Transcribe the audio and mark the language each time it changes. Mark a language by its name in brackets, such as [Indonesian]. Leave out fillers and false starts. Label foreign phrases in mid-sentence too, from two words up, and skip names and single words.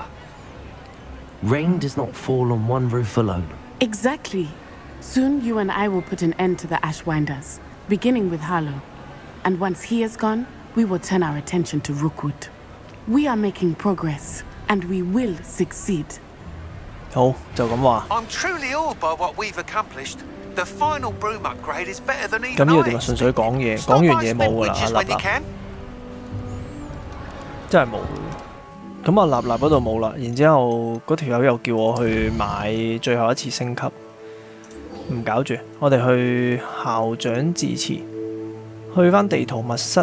[English] Rain does not fall on one roof alone. Exactly. Soon you and I will put an end to the Ashwinders, beginning with Harlow. And once he is gone, we will turn our attention to Rookwood. We are making progress, and we will succeed. [Cantonese] 好，就咁話。 [English] I'm truly awed by what we've accomplished. The final broom upgrade is better than [Cantonese] 咁 [English] even [Cantonese] 呢個 [English] I [Cantonese] 點啊？純粹 [English] expected. [Cantonese] 講嘢，講 [English] Stop [Cantonese] 完 [English] by [Cantonese] 嘢冇㗎啦， [English] Spinwitches [Cantonese] 阿 [English] when [Cantonese] 立 [English] you [Cantonese] 立， [English] can. [Cantonese] 真係冇。咁啊，立立嗰度冇啦。然之後嗰條友又叫我去買最後一次升級，唔搞住，我哋去校長致辭，去翻地圖密室。